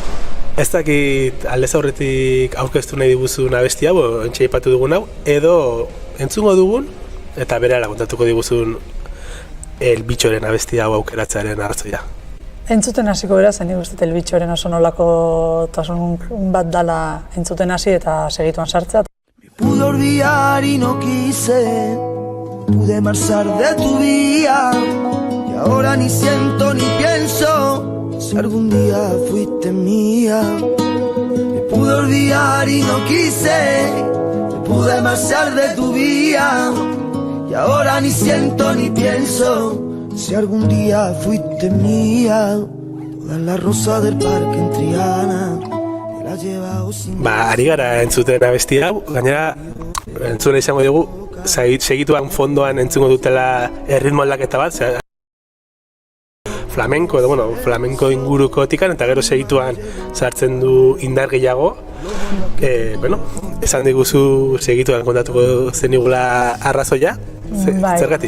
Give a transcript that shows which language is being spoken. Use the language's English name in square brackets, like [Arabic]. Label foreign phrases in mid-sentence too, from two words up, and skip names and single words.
[Basque] Ez dakit aldez aurretik aurkeztu nahi diguzun abesti hau, ontsa aipatu dugun hau, edo entzungo dugun, eta berehala kontatuko diguzun El Bichoren abesti hau aukeratzearen arrazoia. Entzuten hasiko beraz, nik uste El Bichoren oso nolako tasun bat dala entzuten hasi eta segituan sartzea. [Spanish] Pude olvidar y no quise, pude marchar de tu vida, y ahora ni siento ni pienso si algún día fuiste mía. Me pude olvidar y no quise, me pude marchar de tu vida, y ahora ni siento ni pienso si algún día fuiste mía. Todas las rosas del parque en Triana me las llevado sin... [Basque] Ari gara entzuten abesti hau, gainera entzuna izango dugu, segituan fondoan entzungo dutela erritmo aldaketa bat, flamenko, edo, flamenko inguruko tikan, eta gero segituan sartzen du indar gehiago. Esan diguzu segituan kontatuko zenigula arrazoia, zergatik?